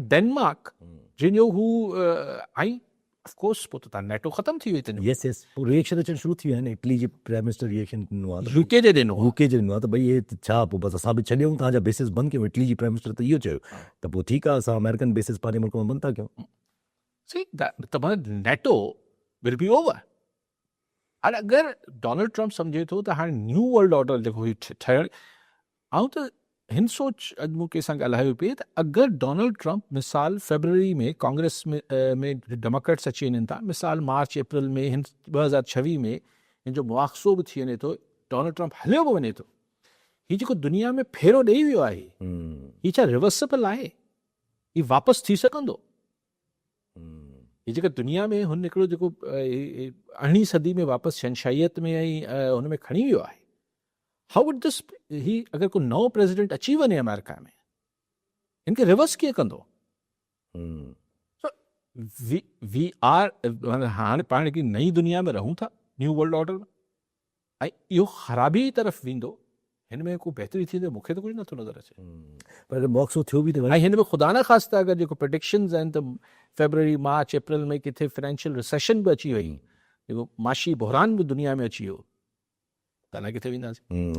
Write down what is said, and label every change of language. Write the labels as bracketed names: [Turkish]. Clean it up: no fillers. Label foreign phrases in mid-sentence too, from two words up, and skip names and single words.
[Sindhi] हाणे डेनमार्क जंहिंजो हू ऐं [English] of course [Sindhi] पोइ त तव्हां नेटो ख़तमु थी वई तुंहिंजो [English] yes yes [Sindhi] पोइ रिएक्शन अचणु शुरू थी विया आहिनि इटली जे [English] prime minister [Sindhi] रिएक्शन ॾिनो आहे यूके जे ॾिनो यूके जो ॾिनो आहे त भई हे छा पोइ बसि असां बि छॾियूं तव्हांजा बेसिस बंदि कयूं इटली जी [English] prime minister [Sindhi] त इहो चयो त पोइ ठीकु आहे असां [English] American bases [Sindhi] पंहिंजे मुल्क में बंदि था कयूं See, त [English] NATO will be over [Sindhi] हाणे अगरि डोनाल्ड ट्रम्प सम्झे थो त हाणे [English] new world order [Sindhi] जेको ही ठहियणु ऐं त हिन सोच अॼु मूं कंहिंसां ॻाल्हायो पिए त अगरि डोनाल्ड ट्रम्प मिसाल फेबरवरी में कांग्रेस में डेमोक्रेट्स अची वञनि था मिसाल मार्च अप्रैल में हिन 2026 में हिन जो मुआवज़ो बि थी वञे थो डोनाल्ड ट्रम्प हलियो बि वञे थो हीउ जेको दुनिया में फेरो ॾेई वियो आहे हीउ छा रिवर्सेबल आहे हीउ वापसि थी सघंदो हीअ जेका दुनिया में हुन हिकिड़ो जेको 18वीं सदी में वापसि शहनशाहियत में ऐं हुन में खणी वियो आहे [English] how would this he [Sindhi] अगरि को नओं प्रेसिडेंट अची वञे अमेरिका में हिन खे रिवर्स कीअं कंदो [English] we are [Sindhi] हाणे पाण हिकिड़ी नई दुनिया में रहूं था [English] new world order [Sindhi] में ऐं इहो ख़राबी तरफ़ वेंदो हिन में को बहितरी थींदो मूंखे त कुझु नथो नज़र अचे पर मौक़ो थियो बि त ऐं हिन में ख़ुदा न ख़ासिता अगरि जेको प्रिडिक्शन्स आहिनि त फेबरवरी मार्च अप्रैल में किथे [English] financial recession [Sindhi] बि अची वई जेको माशी बहरान बि दुनिया में अची वियो त अलाए किथे वेंदासीं